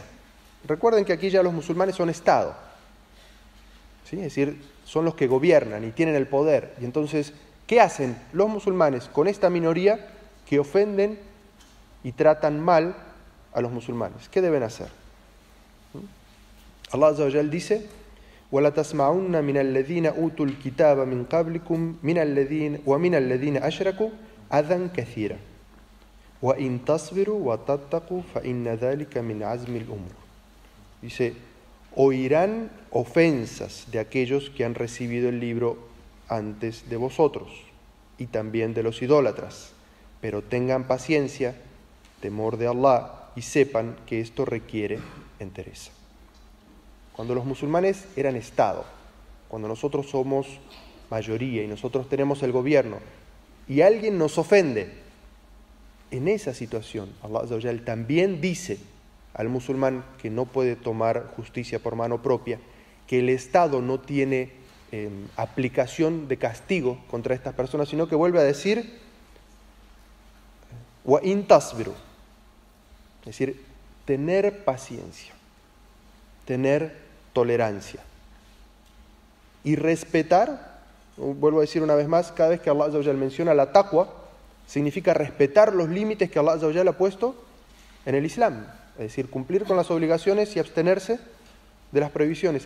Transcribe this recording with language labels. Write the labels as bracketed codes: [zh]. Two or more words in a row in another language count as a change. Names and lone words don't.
[es] Recuerden que aquí ya los musulmanes son Estado, ¿sí? Es decir, son los que gobiernan y tienen el poder. Y entonces, ¿qué hacen los musulmanes con esta minoría que ofenden y tratan mal a los musulmanes? ¿Qué deben hacer? [ar] الله عز وجل dice: وَلَا تَسْمَعُنَّ مِنَ الَّذِينَ أُوتُوا الْكِتَابَ مِنْ قَبْلِكُمْ وَمِنَ الَّذِينَ أَشْرَكُوا أَذًى كَثِيرًا وَإِنْ تَصْبِرُوا وَتَتَّقُوا فَإِنَّ ذَلِكَ مِنْ عَزْمِ الْأُمُورِ. [es] Dice: oirán ofensas de aquellos que han recibido el libro antes de vosotros y también de los idólatras, pero tengan paciencia, temor de Allah y sepan que esto requiere entereza. Cuando los musulmanes eran Estado, cuando nosotros somos mayoría y nosotros tenemos el gobierno y alguien nos ofende, en esa situación [ar] الله عز وجل [es] también dice al musulmán que no puede tomar justicia por mano propia, que el Estado no tiene aplicación de castigo contra estas personas, sino que vuelve a decir [ar] وإن تصبروا, [es] es decir, tener paciencia, tener tolerancia y respetar. Vuelvo a decir una vez más, cada vez que [ar] الله عز وجل [es] menciona la taqwa, significa respetar los límites que [ar] الله عز وجل [es] ha puesto en el Islam, es decir, cumplir con las obligaciones y abstenerse de las prohibiciones.